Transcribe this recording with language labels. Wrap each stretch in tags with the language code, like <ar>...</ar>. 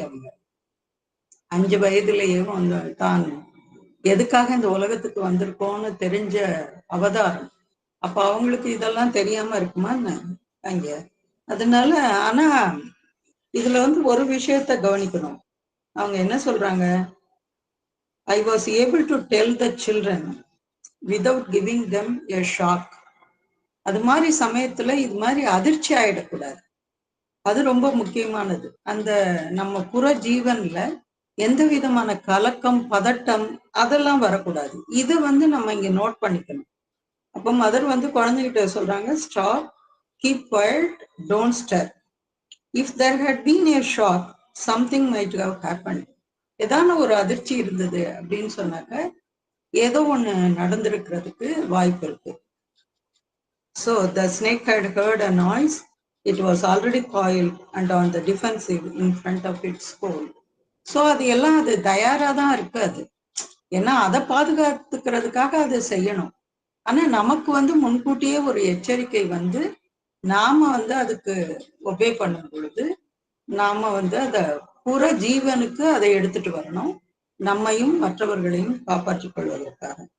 <ta>அவங்க 5 வயதிலேயே வந்து தான் எதுக்காக இந்த உலகத்துக்கு வந்திருக்கோம்னு தெரிஞ்ச அவதாரம். அப்ப அவங்களுக்கு இதெல்லாம் தெரியாம இருக்குமா அங்க? அதனால ஆனா இதுல வந்து ஒரு விஷயத்த கவனிக்கணும். அவங்க என்ன சொல்றாங்க,</ta> <en>I was able to tell the children without giving them a shock.</en> <ta>அது மாதிரி சமயத்துல இது மாதிரி அதிர்ச்சி ஆயிடக்கூடாது. அது ரொம்ப முக்கியமானது. அந்த நம்ம புற ஜீவன்ல எந்த விதமான கலக்கம், பதட்டம் அதெல்லாம் வரக்கூடாது. இது வந்து நம்ம இங்க நோட் பண்ணிக்கணும். அப்போ மதர் வந்து குழந்தைகிட்ட சொல்றாங்க,</ta> <en>Stop, keep quiet, don't stir. If there had been a shock, something might have happened.</en> <ta>ஏதான ஒரு அதிர்ச்சி இருந்தது அப்படின்னு சொன்னாக்க ஏதோ ஒண்ணு நடந்திருக்கிறதுக்கு வாய்ப்பு இருக்கு.</ta> <en>So the snake had heard a noise. It was already coiled and on the defensive in front of its hole.</en> <ta>So அது எல்லாம் அது தயாரா தான் இருக்கு. அது ஏன்னா அதை பாதுகாத்துக்கிறதுக்காக அதை செய்யணும். ஆனா நமக்கு வந்து முன்கூட்டியே ஒரு எச்சரிக்கை வந்து நாம வந்து அதுக்கு ஒபே பண்ணும் பொழுது நாம வந்து அத புற ஜீவனுக்கு அதை எடுத்துட்டு வரணும், நம்மையும் மற்றவர்களையும் காப்பாற்றிக் கொள்வதற்காக.</ta>